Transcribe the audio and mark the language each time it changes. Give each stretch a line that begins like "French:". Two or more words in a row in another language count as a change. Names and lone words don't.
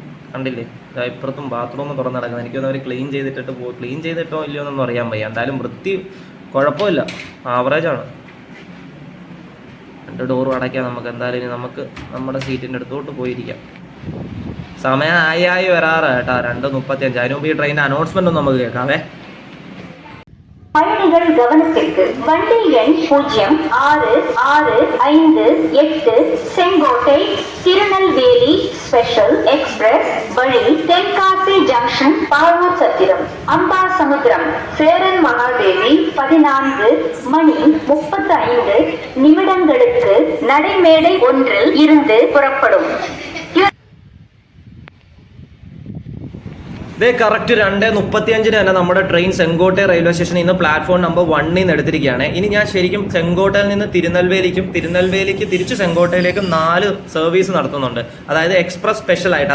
Malayalam: കണ്ടില്ലേ, ഇപ്പുറത്തും ബാത്റൂം തുറന്ന് കിടക്കുന്നത്. എനിക്കൊന്നും അവർ ക്ലീൻ ചെയ്തിട്ടോ ഇല്ലയോ എന്നൊന്നും അറിയാൻ വയ്യ. എന്തായാലും വൃത്തി കുഴപ്പമില്ല, ആവറേജാണ്. 2 ഡോറും അടയ്ക്കാം നമുക്ക്. എന്തായാലും ഇനി നമുക്ക് നമ്മുടെ സീറ്റിൻ്റെ അടുത്തോട്ട് പോയിരിക്കാം. സമയം ആയി വരാറ് കേട്ടോ, 2:35. അതിന് മുമ്പ് ഈ ട്രെയിനിൻ്റെ അനൗൺസ്മെൻ്റ് ഒന്ന് നമുക്ക് കേൾക്കാവേ.
Tamil: பயணிகள் கவனத்திற்கு வண்டி எண் 0665 செங்கோட்டை திருநெல்வேலி
English: special express
Tamil: வழி தென்காசி ஜங்ஷன் பாவூர் சத்திரம் அம்பாசமுத்திரம் சேரன் மகாதேவி 14:35 நடைமேடை 1 இருந்து புறப்படும்.
Malayalam: ഇതേ കറക്റ്റ് 2:35 തന്നെ നമ്മുടെ ട്രെയിൻ സെങ്കോട്ടെ റെയിൽവേ സ്റ്റേഷനിൽ നിന്ന്
English: platform number 1
Malayalam: നിന്ന് എടുത്തിരിക്കുകയാണ്. ഇനി ഞാൻ ശരിക്കും സെങ്കോട്ടയിൽ നിന്ന് തിരുനെൽവേലിക്ക് തിരിച്ച് സെങ്കോട്ടയിലേക്കും 4 സർവീസ് നടത്തുന്നുണ്ട്. അതായത്
English: express special
Malayalam: ആയിട്ട്.